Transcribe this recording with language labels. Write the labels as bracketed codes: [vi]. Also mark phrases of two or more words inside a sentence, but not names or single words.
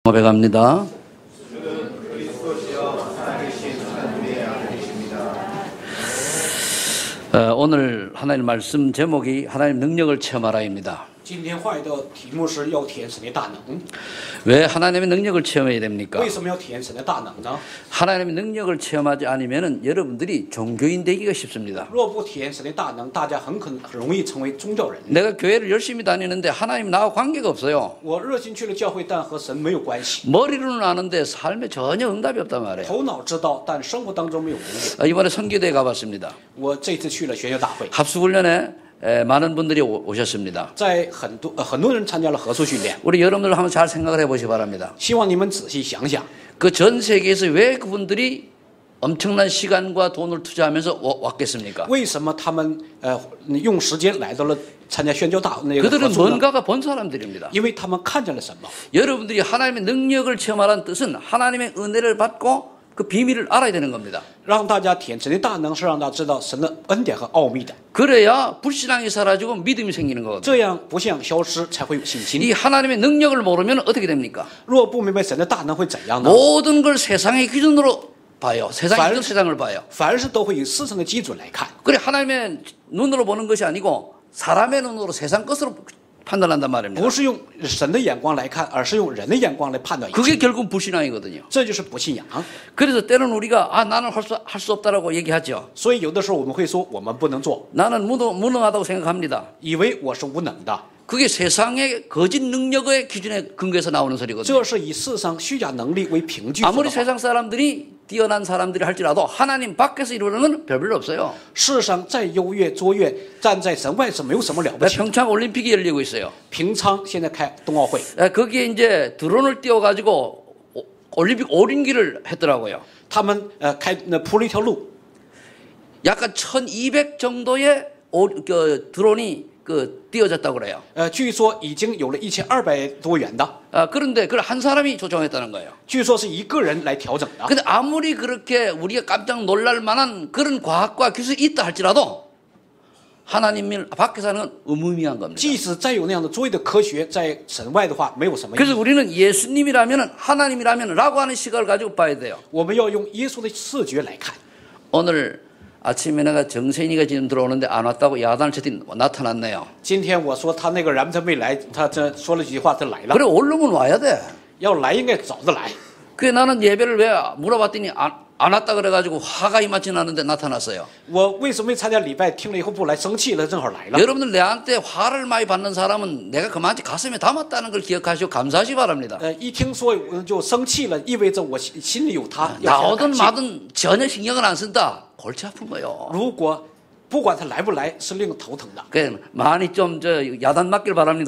[ko] 고백합니다. 오늘 하나님 말씀 제목이 하나님 능력을 체험하라입니다. [zh] 今天话语的题目是要体验神的大能。 [ko] 왜 하나님의 능력을 체험해야 됩니까? [zh] 为什么要体验神的大能呢？ [ko] 하나님의 능력을 체험하지 않으면 여러분들이 종교인 되기가 쉽습니다. [zh] 若不体验神的大能，大家很容易成为宗教人。 [ko] 내가 교회를 열심히 다니는데 하나님 나와 관계가 없어요. [zh] 我热心去了教会，但和神没有关系。 [ko] 머리로는 아는데 삶에 전혀 응답이 없단 말이에요. [zh] 头脑知道，但生活当中没有应验。 [ko] 이번에 선교대에 가봤습니다. [zh] 我这次去了宣教大会， [ko] 합숙훈련에 많은 분들이 오셨습니다. [zh] 在很多人参加了合宿训练。 [ko] 우리 여러분들 한번 잘 생각을 해보시기 바랍니다. [zh] 希望你们仔细想想， [ko] 그 전 세계에서 왜 그분들이 엄청난 시간과 돈을 투자하면서 왔겠습니까? [zh] 为什么他们用时间来到了参加宣教大那个合 [ko] 그들은 [zh] 宿呢？ [ko] 뭔가가 본 사람들입니다. [zh] 因为他们看见了什么。 [ko] 여러분들이 하나님의 능력을 체험하라는 뜻은 하나님의 은혜를 받고 그 비밀을 알아야 되는 겁니다. [zh] 让大家体验神的大能，是让大家知道神的恩典和奥秘的。 [ko] 그래야 불신앙이 사라지고 믿음이 생기는 거거든요. [zh] 这样不像消失，才会有信心。 [ko] 이 하나님의 능력을 모르면 어떻게 됩니까? [zh] 若不明白神的大能会怎样呢？ [ko] 모든 걸 세상의 기준으로 봐요. 세상의 기준 세상을 봐요. [zh] 凡事都会以世上的基准来看。 [ko] 그래 하나님의 눈으로 보는 것이 아니고 사람의 눈으로 세상 것으로 판단한단 말입니다. [zh] 不是用神的眼光来看，而是用人的眼光来判断一 [ko] 그게 [zh] 切。 [ko] 결국 불신앙이거든요. [zh] 这就是不信仰。 [ko] 그래서 때로는 우리가 나는 할 수 없다라고 얘기하죠. [zh] 所以有的时候我们会说我们不能做， [ko] 나는 무능하다고 생각합니다. [zh] 以为我是无能的。 [ko] 그게 세상의 거짓 능력의 기준에 근거해서 나오는 소리거든요. [zh] 这是以世上虚假能力为凭据说 [ko] 아무리 [zh] 的话。 [ko] 세상 사람들이 뛰어난 사람들이 할지라도 하나님 밖에서 이루는 건 별로 없어요. [zh] 世上再优越卓越，站在神外是没有什么了不起的。 [ko] 평창 올림픽이 열리고 있어요. [zh] 平昌现在开冬奥会， [ko] 거기에 이제 드론을 띄워가지고 올림픽 오륜기를 했더라고요. [zh] 他们铺了一条路， [ko] 약간 1200 정도의 드론이 띄워졌다고 그래요. [zh] 据说已经有了1200多元的， [ko] 그런데 그걸 한 사람이 조종했다는 거예요. [zh] 据说是一个人来调整的。 [ko] 근데 아무리 그렇게 우리가 깜짝 놀랄 만한 그런 과학과 기술이 있다 할지라도 하나님 밖에서 하는 건 의무미한 겁니다. [zh] 即使再有那样的卓越的科学，在神外的话没有什么意 [ko] 그래서 [zh] 义。 [ko] 우리는 예수님이라면 하나님이라면 라고 하는 시각을 가지고 봐야 돼요. [zh] 我们要用耶稣的视觉来看。 [ko] 오늘 아침에 내가 정세인이가 지금 들어오는데 안 왔다고 야단을 쳤더니 나타났네요. [zh] 今天我说他那个人他没来，他这说了几句话，他来了。 [ko] 그래 오르면 와야 돼. [zh] 要来应该早着来。 [ko] 그래 나는 예배를 왜 물어봤더니 안 왔다 그래가지고 화가 이마치 나는데 나타났어요. [zh] 我为什么没参加礼拜？听了以后不来，生气了，正好来了。 [ko] 여러분들 내한테 화를 많이 받는 사람은 내가 그만치 가슴에 담았다는 걸 기억하시고 감사하시 바랍니다. [zh] 一听说就生气了，意味着我心里有他。要向他 [ko] 나오든 [zh] 感谢 [ko] 마든 전혀 신경을 안 쓴다. 골치 아픈 거요. [zh] 如果不管他来不来，是令头疼的。 [ko] 그래 많이 좀 야단 맞길 바랍니다.